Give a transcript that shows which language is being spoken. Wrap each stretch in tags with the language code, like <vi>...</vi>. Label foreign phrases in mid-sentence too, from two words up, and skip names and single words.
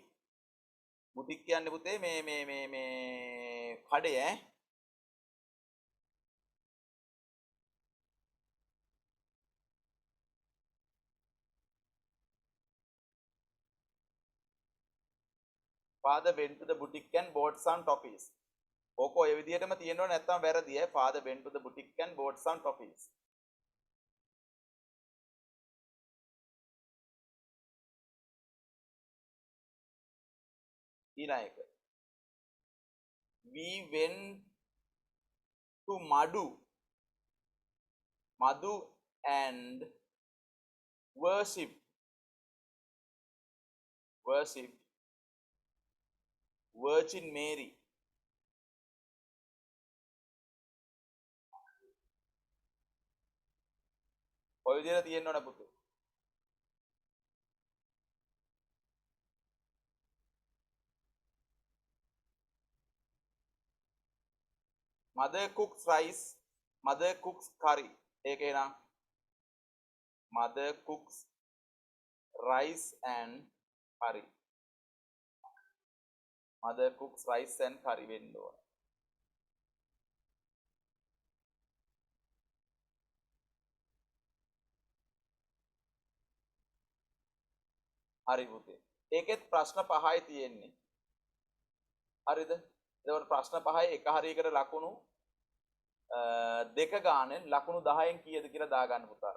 <si>boutique කියන්නේ පුතේ මේ කඩේ ඈ.</si> <en>father went to the boutique and bought some toffees.</en> <si>ඕක ඔය විදිහටම තියෙනව නැත්තම් වැරදි ඈ.</si> <en>father went to the boutique and bought some toffees.</en> <si>ඊළඟ එක</si> <en>we went to Madu and worship Virgin Mary.</en> <si>ඔය විදිහට තියෙන්න ඕන පුතේ.</si> <en>mother cooks curry.</en> <si>ඒකේ නම්</si> <en>mother cooks rice and curry. mother cooks rice and curry</en> <si>වෙන්න ඕන. හරි පුතේ. ඒකෙත් ප්‍රශ්න 5යි තියෙන්නේ. හරිද? ඒවල ප්‍රශ්න 5යි එක හරියකට ලකුණු දෙක ගානේ ලකුණු 10න් කීයද කියලා දාගන්න පුතාලා.</si>